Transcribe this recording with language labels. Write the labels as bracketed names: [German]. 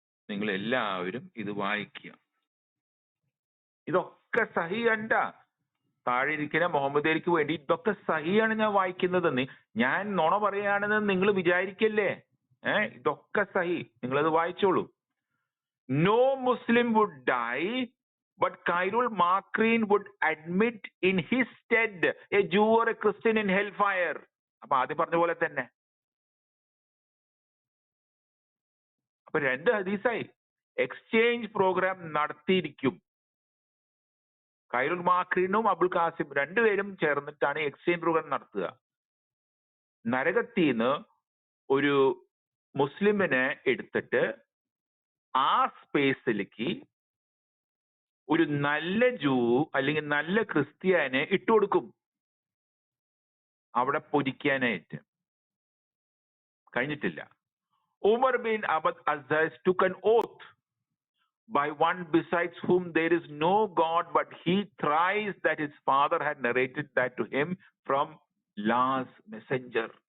[Malayalam] നിങ്ങൾ എല്ലാവരും ഇത് വായിക്കുക. ഇതൊക്കെ സഹി കണ്ട താഴെ ഇരിക്കുന്ന മുഹമ്മദ് അലിക്ക് വേണ്ടി ഇതൊക്കെ സഹിയാണ് ഞാൻ വായിക്കുന്നതെന്ന്. ഞാൻ നുണ പറയുകയാണെന്ന് നിങ്ങൾ വിചാരിക്കല്ലേ. ഇതൊക്കെ സഹി, നിങ്ങളത് വായിച്ചോളൂ. [English] No Muslim would die but Khairul Makrin would admit in his stead a Jew or a Christian in hellfire. [Malayalam] അപ്പൊ ആദ്യം പറഞ്ഞ പോലെ തന്നെ. അപ്പൊ രണ്ട് ഹദീസായി. Exchange programme നടത്തിയിരിക്കും. ഖൈറുൽ മാക്രീനും അബുൽ ഖാസിം രണ്ടുപേരും ചേർന്നിട്ടാണ് എക്സ്ചേഞ്ച് പ്രോഗ്രാം നടത്തുക. നരകത്തിന്ന് ഒരു മുസ്ലിമിനെ എടുത്തിട്ട് ആ സ്പേസിലേക്ക് ഒരു നല്ല ജൂ അല്ലെങ്കിൽ നല്ല ക്രിസ്ത്യാനെ ഇട്ടുകൊടുക്കും അവിടെ പൊരിക്കാനായിട്ട്. കഴിഞ്ഞിട്ടില്ല. [English] Umar bin Abd Aziz took an oath by one besides whom there is no God, but he thrice that his father had narrated that to him from Allah's messenger.